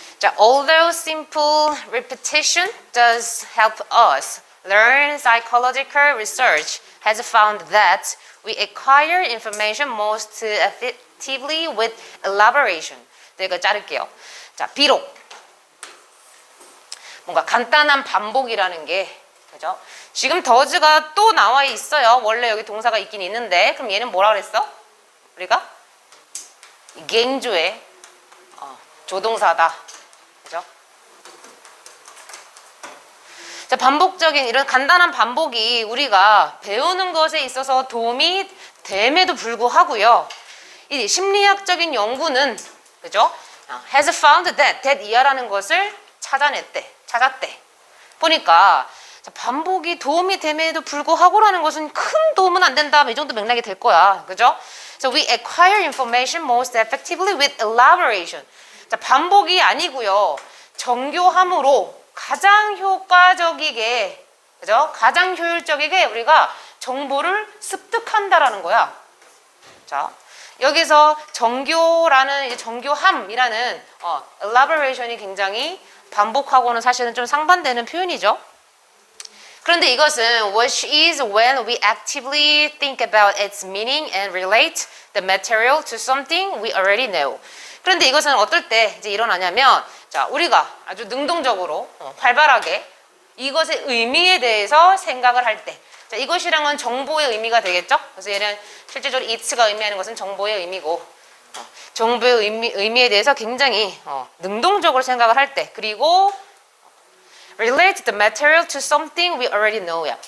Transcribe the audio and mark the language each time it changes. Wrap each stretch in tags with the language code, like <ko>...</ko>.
<en>자, although simple repetition does help us learn, psychological research has found that we acquire information most effectively with elaboration.</en> <ko>이거 자를게요. 자, 비록 뭔가 간단한 반복이라는 게, 그죠? 지금 does가 또 나와 있어요. 원래 여기 동사가 있긴 있는데, 그럼 얘는 뭐라 그랬어? 우리가 갱조의 조동사다. 그죠? 자, 반복적인 이런 간단한 반복이 우리가 배우는 것에 있어서 도움이 됨에도 불구하고요. 이 심리학적인 연구는, 그죠? has found that 이하라는 것을 찾았대. 보니까 반복이 도움이 됨에도 불구하고라는 것은 큰 도움은 안 된다. 이 정도 맥락이 될 거야. 그죠?</ko> <en>So we acquire information most effectively with elaboration.</en> <ko>자, 반복이 아니고요. 정교함으로 가장 효과적이게, 그죠? 가장 효율적이게 우리가 정보를 습득한다라는 거야. 자, 여기서 정교라는 정교함이라는 elaboration이 굉장히 반복하고는 사실은 좀 상반되는 표현이죠. 그런데 이것은</ko> <en>what is when we actively think about its meaning and relate the material to something we already know.</en> <ko>그런데 이것은 어떨 때 이제 일어나냐면, 자, 우리가 아주 능동적으로 활발하게 이것의 의미에 대해서 생각을 할 때, 자, 이것이랑은 정보의 의미가 되겠죠. 그래서 얘는 실제적으로 it가 의미하는 것은 정보의 의미고, 정보의 의미에 대해서 굉장히 능동적으로 생각을 할 때, 그리고</ko> <en>relate the material to something we already know</en> <ko>야.</ko>